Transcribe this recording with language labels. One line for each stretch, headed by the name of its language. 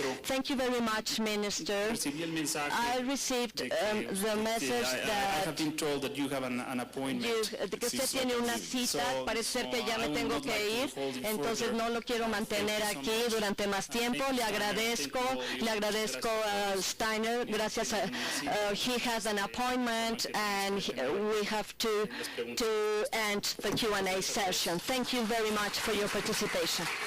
English: Thank you very much, Minister. I received the message I have been told that you have an appointment.
Spanish: que usted tiene una cita. Parece ser que ya me tengo que ir, entonces no lo quiero mantener aquí durante más tiempo. Le agradezco a Steiner.
English: Gracias a he has an appointment and we have to end the Q&A session. Thank you very much for your participation.